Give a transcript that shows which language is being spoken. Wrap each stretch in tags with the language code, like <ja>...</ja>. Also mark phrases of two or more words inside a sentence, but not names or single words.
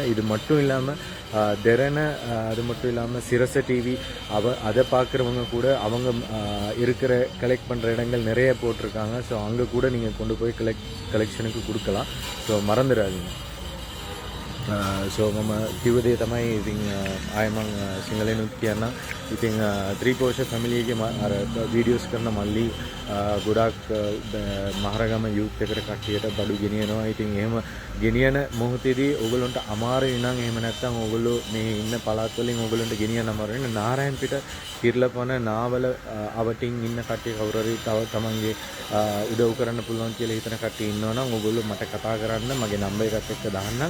<ta>இது மட்டும் இல்லாமல் தெரனை அது மட்டும் இல்லாமல் சிரச டிவி அதை பார்க்குறவங்க கூட அவங்க இருக்கிற கலெக்ட் பண்ணுற இடங்கள் நிறைய போட்டிருக்காங்க. ஸோ அங்கே கூட நீங்கள் கொண்டு போய் கலெக்ஷனுக்கு கொடுக்கலாம். ஸோ மறந்துடாதீங்க.</ta> <si>ஸோ මම කිව්ව දේ තමයි ඉතින් ආයෙ මම සිංහලෙනුත් කියන්න. ඉතින් ත්‍රිපෝෂ ෆැමිලි එකේ අර වීඩියෝස් කරන මල්ලි ගොඩාක් මහරගම යූත් එකට කට්ටියට බඩු ගෙනියනවා. ඉතින් එහෙම ගෙනියන මොහොතේදී ඕගොල්ලන්ට අමාරුයි නම් එහෙම නැත්නම් ඕගොල්ලෝ මේ ඉන්න පළාත් වලින් ඕගොල්ලන්ට ගෙනියන්න අමාරු වෙන නාරයන් පිට කිර්ලපන නාවල අවටින් ඉන්න කට්ටිය කවුරු හරි තව තමන්ගේ උදව් කරන්න පුළුවන් කියලා හිතන කට්ටිය ඉන්නවා නම් ඕගොල්ලෝ මට කතා කරන්න, මගේ නම්බර් එකත් එක්ක දාන්නම්.</si>